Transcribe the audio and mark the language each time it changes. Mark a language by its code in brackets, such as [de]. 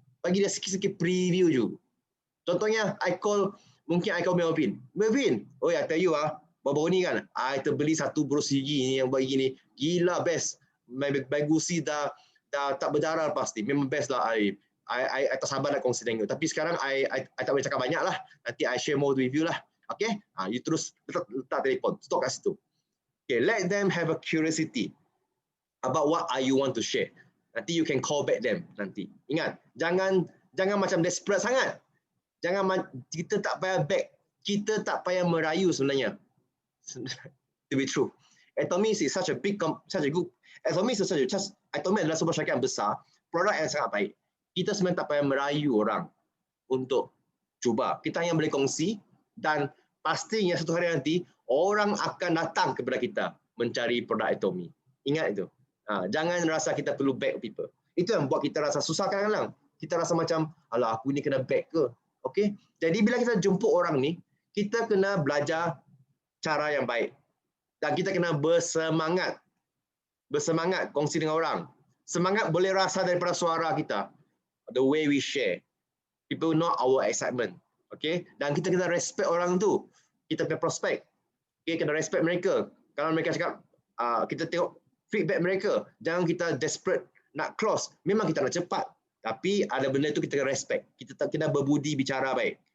[ms] Bagi dia sikit-sikit preview je. Contohnya, mungkin I call Melvin. Melvin, oh ya, tell you baru-baru ni kan, I terbeli satu bros gigi ni yang buat gini. Gila, best. My gusi dah tak berdarah pasti. Memang best lah. I tak sabar nak kongsi dengan you. Tapi sekarang, I tak boleh cakap banyak lah. Nanti I share more with you lah. Okay? You terus letak telefon. Stop kat situ. [en] Okay, let them have a curiosity about what you want to share. [ms] Nanti [en] you can call back them [ms] nanti. Ingat, jangan macam desperate sangat. Kita tak payah back. Kita tak payah merayu sebenarnya. [en] To be true. Atomy is such a good. [ms] Atomy adalah sebuah syarikat yang besar, produk yang sangat baik. Kita sebenarnya tak payah merayu orang untuk cuba. Kita hanya boleh kongsi dan pastinya satu hari nanti orang akan datang kepada kita mencari produk Atomy. Ingat itu. Jangan rasa kita perlu back people. Itu yang buat kita rasa susah kadang-kadang. Kita rasa macam, alah aku ni kena back ke? Okay? Jadi bila kita jemput orang ni, kita kena belajar cara yang baik. Dan kita kena bersemangat. Bersemangat kongsi dengan orang. Semangat boleh rasa daripada suara kita. [en] The way we share. People know our excitement. [ms] Okay? Dan kita kena respect orang tu. Kita punya prospek. Okay? Kena respect mereka. Kalau mereka cakap, kita tengok feedback mereka. Jangan kita desperate nak close. Memang kita nak cepat. Tapi ada benda itu kita kena respect. Kita tak kena berbudi bicara baik.